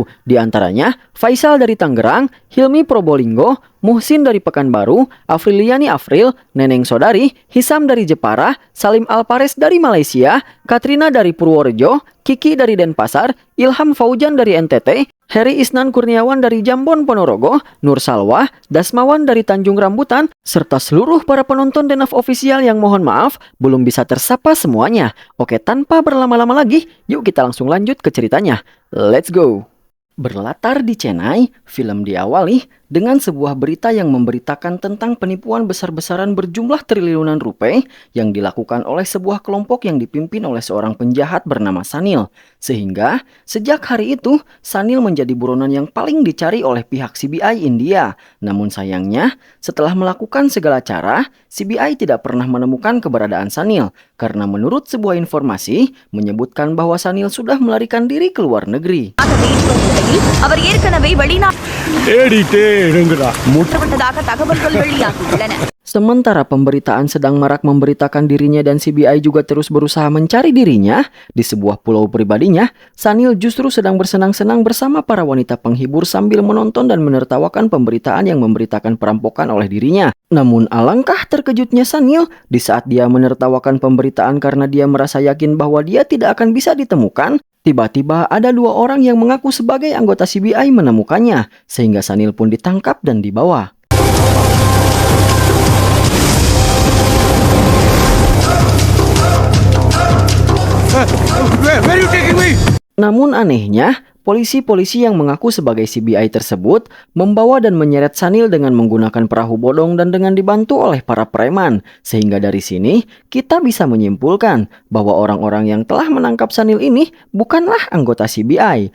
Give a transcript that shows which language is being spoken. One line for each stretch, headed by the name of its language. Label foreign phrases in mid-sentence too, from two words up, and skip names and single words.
Indonesian: Di antaranya, Faisal dari Tangerang, Hilmi Probolinggo, Muhsin dari Pekanbaru, Afriliani Afril, Neneng Sodari, Hisam dari Jepara, Salim Alpares dari Malaysia, Katrina dari Purworejo, Kiki dari Denpasar, Ilham Faujan dari NTT, Heri Isnan Kurniawan dari Jambon Ponorogo, Nur Salwa, Dasmawan dari Tanjung Rambutan, serta seluruh para penonton Denaf Official yang mohon maaf belum bisa tersapa semuanya. Oke, tanpa berlama-lama lagi, yuk kita langsung lanjut ke ceritanya.
English: Let's go!
Indonesian: Berlatar di Chennai, film diawali dengan sebuah berita yang memberitakan tentang penipuan besar-besaran berjumlah triliunan rupiah yang dilakukan oleh sebuah kelompok yang dipimpin oleh seorang penjahat bernama Sanil. Sehingga, sejak hari itu, Sanil menjadi buronan yang paling dicari oleh pihak CBI India. Namun sayangnya, setelah melakukan segala cara, CBI tidak pernah menemukan keberadaan Sanil. Karena menurut sebuah informasi, menyebutkan bahwa Sanil sudah melarikan diri ke luar negeri.
Tamil: அவர் ஏற்கனவே வெளிநாட்டதாக தகவல்கள் வெளியாகியுள்ளன.
Indonesian: Sementara pemberitaan sedang marak memberitakan dirinya dan CBI juga terus berusaha mencari dirinya, di sebuah pulau pribadinya, Sanil justru sedang bersenang-senang bersama para wanita penghibur sambil menonton dan menertawakan pemberitaan yang memberitakan perampokan oleh dirinya. Namun alangkah terkejutnya Sanil di saat dia menertawakan pemberitaan karena dia merasa yakin bahwa dia tidak akan bisa ditemukan. Tiba-tiba ada dua orang yang mengaku sebagai anggota CBI menemukannya, sehingga Sanil pun ditangkap dan dibawa.
English: Where are you taking me?
Indonesian: Namun anehnya, polisi-polisi yang mengaku sebagai CBI tersebut membawa dan menyeret Sanil dengan menggunakan perahu bodong dan dengan dibantu oleh para preman. Sehingga dari sini, kita bisa menyimpulkan bahwa orang-orang yang telah menangkap Sanil ini bukanlah anggota CBI.